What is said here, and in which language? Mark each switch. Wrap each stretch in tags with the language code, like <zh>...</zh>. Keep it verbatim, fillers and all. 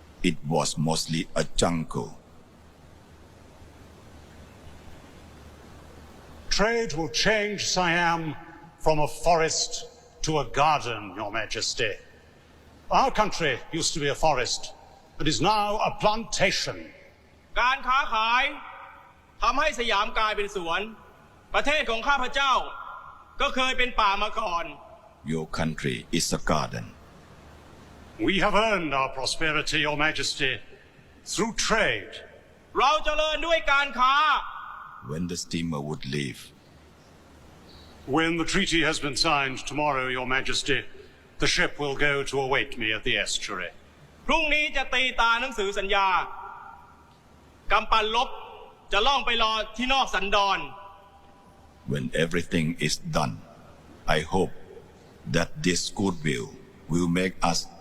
<en>It was mostly a jungle. Trade will change Siam from a forest to a garden, Your Majesty. Our country used to be a forest, but is now a plantation.</en> <th>การค้าขายทำให้สยามกลายเป็นสวนประเทศของข้าพเจ้าก็เคยเป็นป่ามาก่อน</th> <en>Your country is a garden. We have earned our prosperity, Your Majesty, through trade.</en> <th>เราเจริญด้วยการค้า</th> <en>When the steamer would leave. When the treaty has been signed tomorrow, Your Majesty, the ship will go to await me at the estuary.</en> <th>พรุ่งนี้จะตีตาหนังสือสัญญากำปั้นลบจะล่องไปรอที่นอกสันดอน</th> <en>When everything is done, I hope that this goodwill will make us.</en>